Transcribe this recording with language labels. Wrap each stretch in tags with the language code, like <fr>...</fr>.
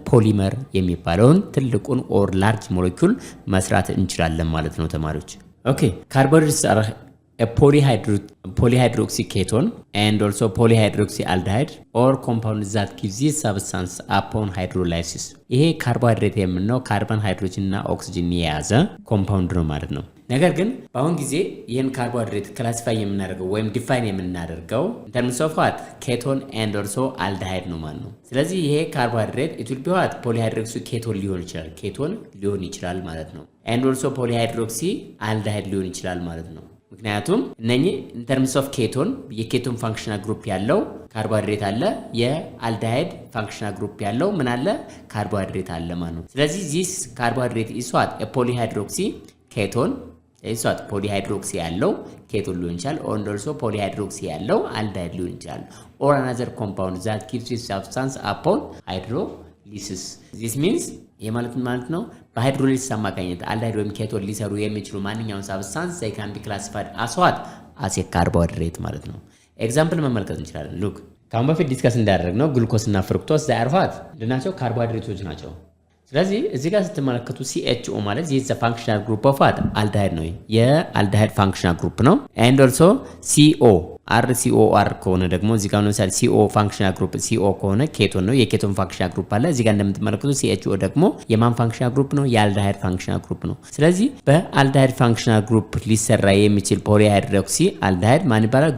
<am>ፖሊመር የሚባለውን ትልቁን ኦር ላርጅ ሞሌኩል መስራት እንችላለን ማለት ነው ተማሪዎች። ኦኬ ካርቦሃይድሬትስ</am> <en>are a polyhydroxy ketone and also polyhydroxyaldehyde or compound that gives this substance upon hydrolysis።</en> <am>ይሄ ካርቦሃይድሬት የምንለው ካርቦን፣ ሃይድሮጅን እና ኦክሲጅን የያዘ ኮምፓውንድ ነው ማለት ነው። ነገር ግን በአሁን ጊዜ ይህን ካርቦሃይድሬት ክላሲፋይ የምናደርገው ወይም ዲፋይን የምናደርገው</am> <en>in terms of what?</en> <am>ketone and also aldehyde ነው ማለት ነው። ስለዚህ ይሄ ካርቦሃይድሬት</am> <en>it will be what?</en> <am>polyhydroxy ketone ሊሆን ይችላል ማለት ነው። and also polyhydroxyaldehyde ሊሆን ይችላል ማለት ነው። ምክንያቱም እነኚህ</am> <en>in terms of keton</en> <am>የኬቶን ፋንክሽናል ግሩፕ ያለው ካርቦሃይድሬት አለ፣ የአልዲሃይድ ፋንክሽናል ግሩፕ ያለው ምን አለ? ካርቦሃይድሬት አለ ማለት ነው። ስለዚህ</am> <en>this carbohydrate is what? a polyhydroxy keton is what?</en> <am>polyhydroxy ያለው ኬቶን ሊሆን ይችላል and also polyhydroxy ያለው አልዲሃይድ ሊሆን ይችላል</am> <en>or another compound that gives this substance upon hydrolysis። this means</en> <am>የማለት ነው በሃይድሮሊሲስ አማካኝነት አልዲሃይድ ወይም ኬቶን ሊሰሩ የሚችሉ ማንኛውም ሳብስታንስ</am> <en>they can be classified as what?</en> <am>as a carbohydrate ማለት ነው። ኤግዛምፕል መመልከት እንችላለን። ሉክ ካሁን በፊት ዲስከስ እንዳደረግነው ግሉኮስ እና ፍሩክቶስ</am> <en>they are what?</en> <am>ምንድናቸው? ካርቦሃይድሬቶች ናቸው። ስለዚህ እዚህ ጋር ስትመለከቱ CHO ማለት</am> <en>this is the functional group of what?</en> <am>አልዲሃይድ ነው። የአልዲሃይድ ፋንክሽናል ግሩፕ ነው and also CO RCOR ከሆነ ደግሞ እዚህ ጋር ነው CO ፋንክሽናል ግሩፕ CO ከሆነ ኬቶን ነው። የኬቶን ፋንክሽናል ግሩፕ አለ። እዚህ ጋር እንደምትመለከቱት CHO ደግሞ የማን ፋንክሽናል ግሩፕ ነው? የአልዲሃይድ ፋንክሽናል ግሩፕ ነው። ስለዚህ በአልዲሃይድ ፋንክሽናል ግሩፕ ሊሰራ የሚችል ፖሊሃይድሮክሲ አልዲሃይድ ማን ይባላል?</am>